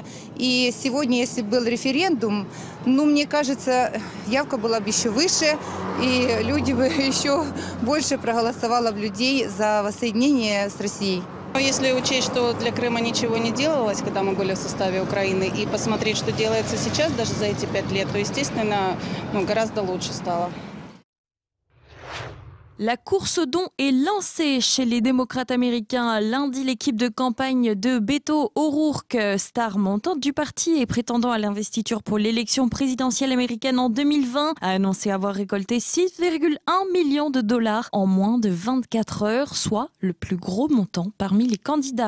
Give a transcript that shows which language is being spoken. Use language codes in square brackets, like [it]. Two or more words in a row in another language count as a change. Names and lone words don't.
[ru] И сегодня, если был референдум, мне кажется, явка была бы еще выше, и люди бы еще больше проголосовало бы людей за воссоединение с Россией. Если учесть, что для Крыма ничего не делалось, когда мы были в составе Украины, и посмотреть, что делается сейчас, даже за эти 5 лет, то, естественно, гораздо лучше стало. [fr] La course aux dons est lancée chez les démocrates américains. Lundi, l'équipe de campagne de Beto O'Rourke, star montante du parti et prétendant à l'investiture pour l'élection présidentielle américaine en 2020, a annoncé avoir récolté 6,1 millions de dollars en moins de 24 heures, soit le plus gros montant parmi les candidats.